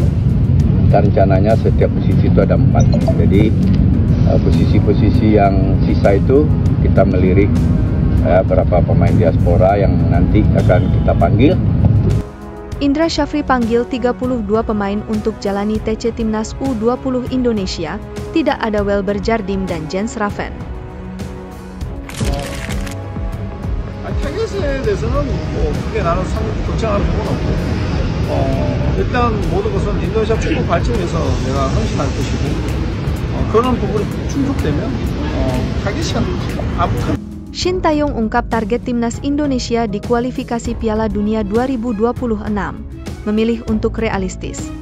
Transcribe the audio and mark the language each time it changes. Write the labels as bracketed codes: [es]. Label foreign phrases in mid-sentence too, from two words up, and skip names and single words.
[id] Dan rencananya setiap posisi itu ada 4. Jadi posisi-posisi yang sisa itu kita melirik berapa pemain diaspora yang nanti akan kita panggil. Indra Syafri panggil 32 pemain untuk jalani TC Timnas U20 Indonesia, tidak ada Welber Jardim dan Jens Raven. [ko] 타겟에 대해서는 뭐 크게 나는 걱정하는 부분은 없고 일단 모든 것은 인도네시아 축구 발전에서 내가 헌신할 것이고 그런 부분이 충족되면 타겟이 아무 [id] Shin Tae-yong ungkap target Timnas Indonesia di kualifikasi Piala Dunia 2026, memilih untuk realistis.